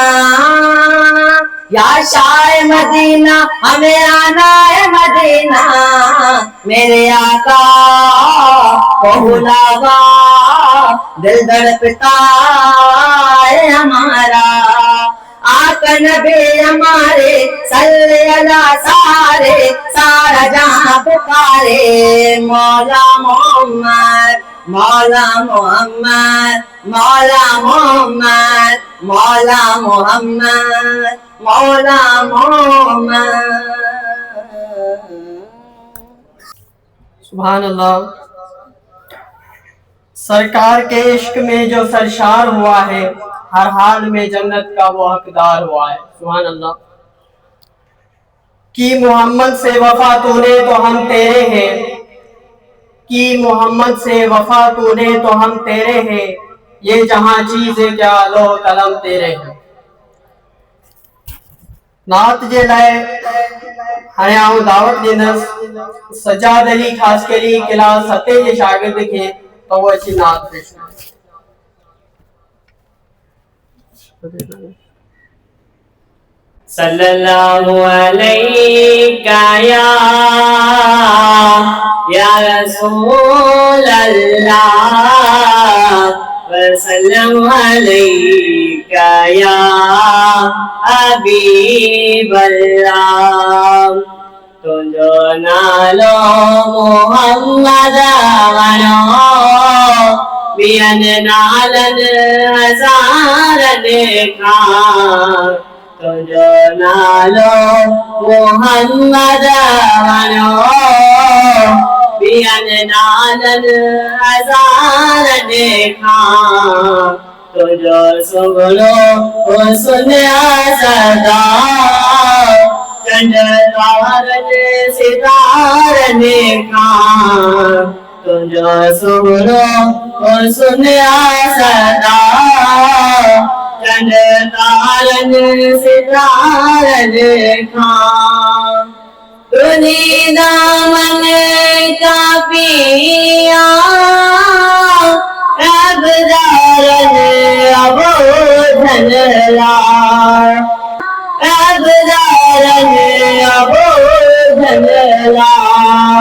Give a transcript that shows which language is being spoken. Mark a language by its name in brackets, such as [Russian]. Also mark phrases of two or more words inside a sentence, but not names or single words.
[Urdu] یا شاہ مدینہ ہمیں آنا ہے مدینہ میرے آقا کو بلاوا دل دھڑکتا ہے ہمارا آقا نبی ہمارے صلے علی سارے سارا جہاں پکارے مولا محمد مولا محمد مولا محمد مولا محمد مولا محمد [Arabic] سبحان الله. [Urdu] سرکار کے عشق میں جو سرشار ہوا ہے ہر حال میں جنت کا وہ حقدار ہوا ہے. [Arabic] سبحان الله. [Urdu] کہ محمد سے وفا تو نے تو ہم تیرے ہیں، کہ محمد سے وفا تو نے تو ہم تیرے ہیں، یہ جہاں چیزیں کیا لو قلم تیرے ہیں. [Sindhi] नात जे लाए हाणे आऊं दावत ॾींदुसि सजाद अली ख़ासकरी क्लास 7 जे शागिर्द खे, त उहो अची नात पेश करे। [Arabic] صلى الله عليك يا رسول الله وسلم عليك يا حبيب الله. [Sindhi] तुझो नालो मोहम्मद वनो बियन नालन हज़ारन खां। तुझो नालो मोहम्मद वनो बियन नालन हज़ारन खां। तुझो सुगलो हुस्न सदा चंड तारन सितारन खां। तुझो सुगलो हुस्न सदा चंड तारन सितारन खां। तुझी दामन का पिया रबदारन अबोधन लार। रबदारन अबोधन लार।